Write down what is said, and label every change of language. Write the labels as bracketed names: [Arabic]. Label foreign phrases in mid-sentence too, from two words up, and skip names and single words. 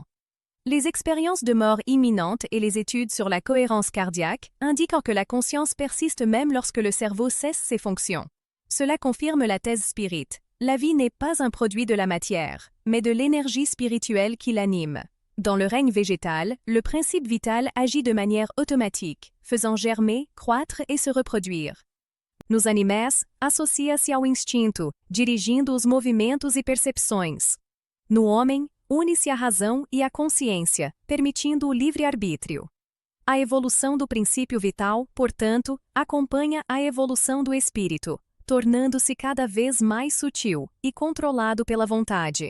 [French] Les expériences de mort imminente et les études sur la cohérence cardiaque indiquent que la conscience persiste même lorsque le cerveau cesse ses fonctions. Cela confirme la thèse spirit. La vie n'est pas un produit de la matière, mais de l'énergie spirituelle qui l'anime. Dans le règne végétal, le principe vital agit de manière automatique, faisant germer, croître et se reproduire. [Portuguese] Nos animais, associa-se ao instinto, dirigindo os movimentos e percepções. No homem, une-se a razão e a consciência, permitindo o livre-arbítrio. A evolução do princípio vital, portanto, acompanha a evolução do espírito, tornando-se cada vez mais sutil e controlado pela vontade.